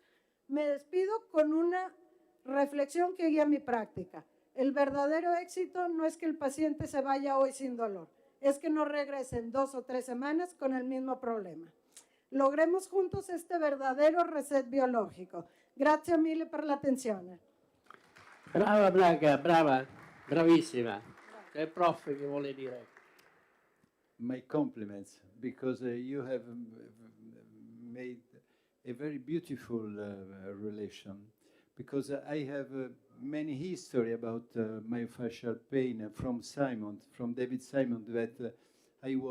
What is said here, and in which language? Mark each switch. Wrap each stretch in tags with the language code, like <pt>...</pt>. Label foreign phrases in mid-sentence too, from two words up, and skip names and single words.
<es>Me despido con una reflexión que guía mi práctica. El verdadero éxito no es que el paciente se vaya hoy sin dolor, es que no regresen 2 o 3 semanas con el mismo problema. Logremos juntos este verdadero reset biológico.</es> <it>Grazie mille per l'attenzione. Brava Blanca, brava, bravissima. C'è il prof che vuole dire.</it> <en>My compliments, because you have made a very beautiful relation, because I have many history about myofascial pain from David Simon, that I</en>